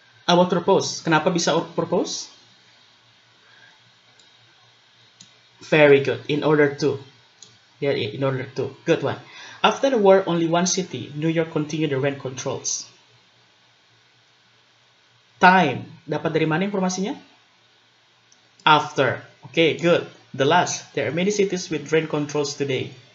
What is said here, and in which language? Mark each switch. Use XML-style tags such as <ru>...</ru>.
<en>What purpose?</en> <id>Kenapa bisa purpose?</id> <en>Very good. In order to. Yeah, in order to. Good one. After the war, only one city, New York, continued the rent controls.</en> <id>Time. Dapat dari mana informasinya? After.</id> <en>Okay, good. The last, there are many cities with drain controls today.</en>